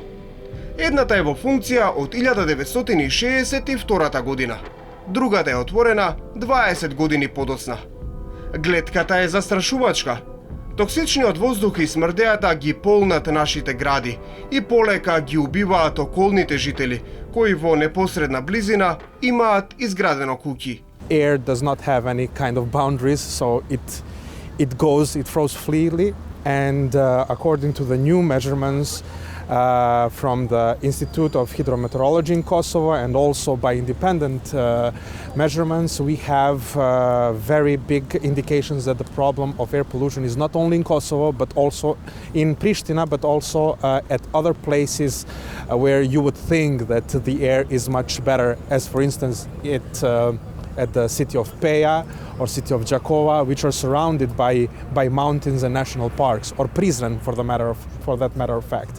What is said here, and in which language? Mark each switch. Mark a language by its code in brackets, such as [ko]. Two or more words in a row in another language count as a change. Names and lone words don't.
[mk] Едната е во функција од 1962 година, другата е отворена 20 години подоцна. Гледката е застрашувачка. Токсичниот воздух и смрдејата ги полнат нашите гради и полека ги убиваат околните жители, кои во непосредна близина имаат изградено куќи. [en] Air does not have any kind of boundaries, so it flows freely, and according to the new measurements from the Institute of Hydrometeorology in Kosovo and also by independent measurements, we have very big indications that the problem of air pollution is not only in Kosovo but also in Pristina, but also at other places where you would think that the air is much better, as for instance at the city of Peja or city of Jakova, which are surrounded by mountains and national parks, or Prizren for that matter of fact.